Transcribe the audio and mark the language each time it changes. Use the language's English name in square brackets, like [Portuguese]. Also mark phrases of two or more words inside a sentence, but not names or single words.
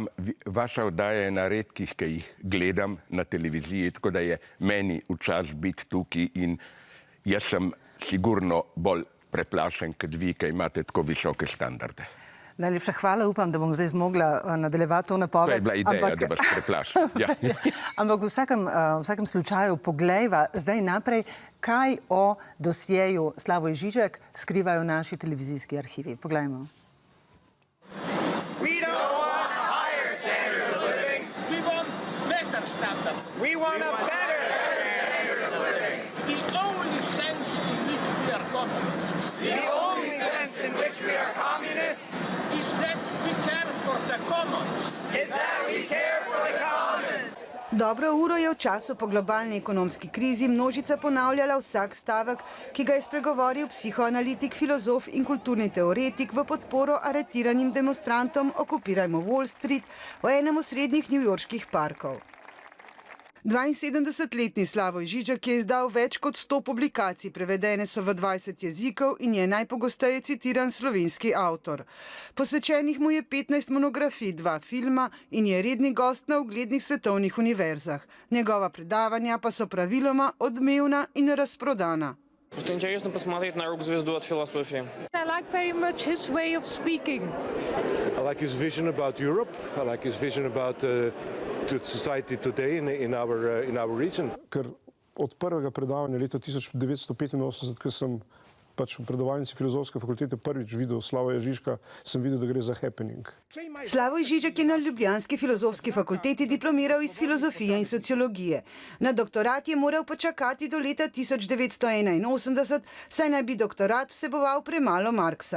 [Slovenian] Vaša oddaja je na redkih, ki jih gledam na televiziji, tako da je meni včasih biti tukaj in jaz sem sigurno bolj preplašen kot vi, ki imate tako visoke standarde. Najlepša hvala, upam, da bom zdaj zmogla nadaljevati to napoved. To je bila ideja, da vas preplašam. Ja. Ampak v vsakem slučaju poglejva zdaj naprej, kaj o dosjeju Slavoj Žižek skrivajo naši televizijski arhivi. Poglejmo. [English] We want a better standard of living. The only sense in which we are communists. The only sense in which we are communists Is that we care for the commons. is that we care for the commons. [Slovenian] Dobro uro je v času po globalni ekonomski krizi množica ponavljala vsak stavek, ki ga je spregovoril psihoanalitik, filozof in kulturni teoretik v podporo aretiranim demonstrantom Okupirajmo Wall Street v enem osrednjih newyorških parkov. 72-letni Slavoj Žižek je izdal več kot 100 publikacij, prevedene so v 20 jezikov in je najpogosteje citiran slovenski avtor. Posvečenih mu je 15 monografij, 2 filma in je redni gost na uglednih svetovnih univerzah. Njegova predavanja pa so praviloma odmevna in razprodana. [Russian] Просто интересно посмотреть на рок-звезду от философии. [English] I like very much his way of speaking. I like his vision about Europe. I like his vision about the society today in our region. [Slovenian] Ker od prvega predavanja leta 1985, ko sem v predavalnici filozofske fakultete prvič videl Slavoja Žižka, sem videl, da gre za happening. Slavoj Žižek je na ljubljanski filozofski fakulteti diplomiral iz filozofije in sociologije. Na doktorat je moral počakati do leta 1981, saj naj bi doktorat vseboval premalo Marksa.